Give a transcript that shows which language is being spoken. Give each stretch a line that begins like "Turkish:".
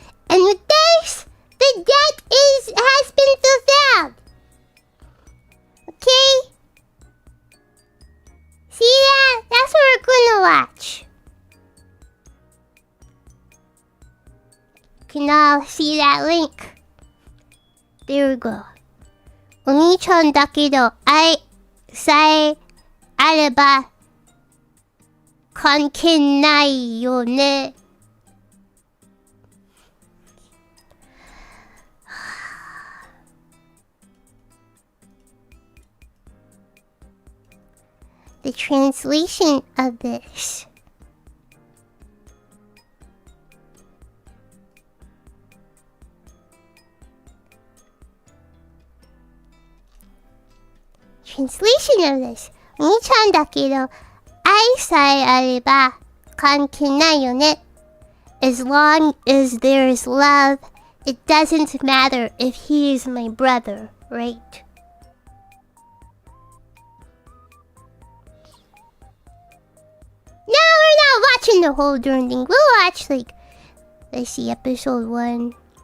English: And with this, the debt has been fulfilled. Okay? See that? That's what we're gonna watch. You can all see that link. There we go.
Japanese: お兄ちゃんだけど愛さえあれば関係ないよね。
English: The translation of this. Translation of this.
Japanese: お兄ちゃんだけど愛さえあれば関係ないよね。
English: As long as there is love, it doesn't matter if he is my brother, right? No, we're not watching the whole darn thing. We'll watch, like, let's see, episode 1.